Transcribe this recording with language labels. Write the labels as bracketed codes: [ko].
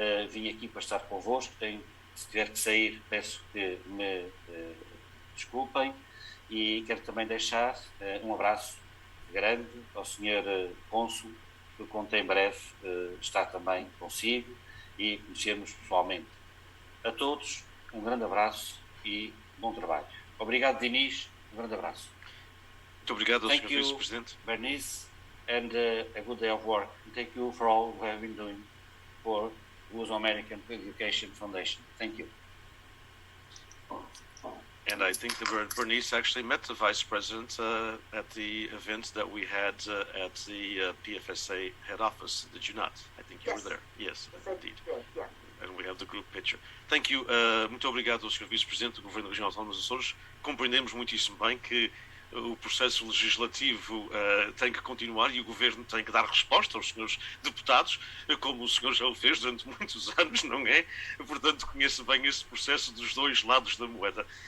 [pt] Vim aqui para estar convosco, se tiver que sair peço que me desculpem e quero também deixar um abraço grande ao Sr. Cônsul, que conto em breve estar também consigo e conhecermos pessoalmente. A todos, um grande abraço e bom trabalho. Obrigado, Dinis, um grande abraço. Muito obrigado, Sr. [en] Thank you, [pt] Vice-Presidente. [en] Bernice, and a good day of work. And thank you for all you have been doing for Luzo American Education Foundation. Thank you. And I think that Bernice actually met the Vice President at the event that we had at the PFSA head office. Did you not? I think you were there. Yes, indeed. Yeah. And we have the group picture. Thank you. [pt] Muito obrigado ao Sr. Vice-Presidente do Governo Regional Autónomo dos Açores. Compreendemos muitíssimo bem que o processo legislativo tem que continuar e o Governo tem que dar resposta aos senhores deputados, como o senhor já o fez durante muitos anos, não é? Portanto, conheço bem esse processo dos dois lados da moeda.